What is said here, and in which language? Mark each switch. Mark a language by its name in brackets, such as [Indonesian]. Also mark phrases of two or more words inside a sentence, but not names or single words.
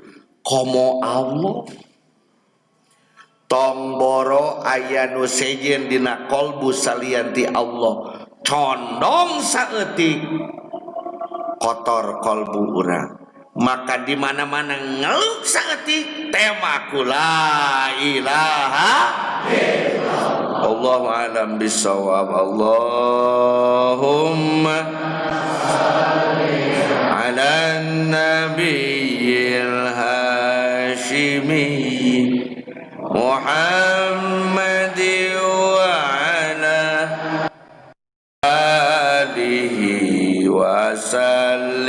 [Sundanese] Komo Allah tong boro aya nu sejen dina kolbu salianti Allah condong saeutik kotor kolbu urang maka di mana-mana ngeluk saeutik tema [Arabic] لا إله إلا الله. الله أعلم بالصواب. اللهم على النبي الهاشمي محمد وعلى آله وسلم.